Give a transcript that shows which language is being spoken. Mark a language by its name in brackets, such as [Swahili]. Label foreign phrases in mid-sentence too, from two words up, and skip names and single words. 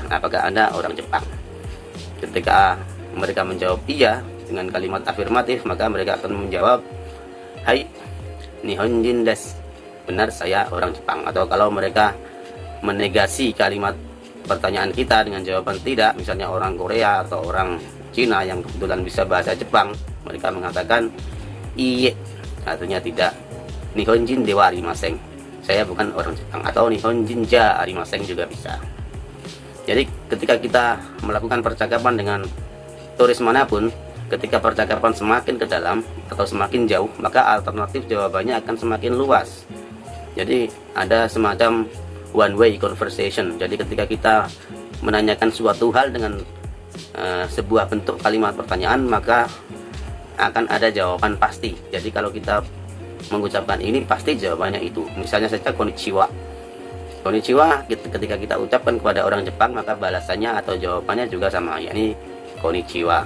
[Indonesian] Apakah Anda orang Jepang? Ketika mereka menjawab iya dengan kalimat afirmatif, maka mereka akan menjawab [Japanese] はい日本人です, [Indonesian] benar saya orang Jepang. Atau kalau mereka menegasi kalimat pertanyaan kita dengan jawaban tidak, misalnya orang Korea atau orang Cina yang kebetulan bisa bahasa Jepang, mereka mengatakan iye, artinya tidak. [Japanese] 日本人ではありません, [Indonesian] saya bukan orang Jepang. [Japanese] Atau 日本人じゃありません [Indonesian] juga bisa. Jadi ketika kita melakukan percakapan dengan turis manapun, ketika percakapan semakin ke dalam atau semakin jauh, maka alternatif jawabannya akan semakin luas. Jadi ada semacam [English] one way conversation. [Indonesian] Jadi ketika kita menanyakan suatu hal dengan sebuah bentuk kalimat pertanyaan, maka akan ada jawaban pasti. Jadi kalau kita mengucapkan ini, pasti jawabannya itu. Misalnya saja konnichiwa. Konnichiwa ketika kita ucapkan kepada orang Jepang, maka balasannya atau jawabannya juga sama, yakni konnichiwa.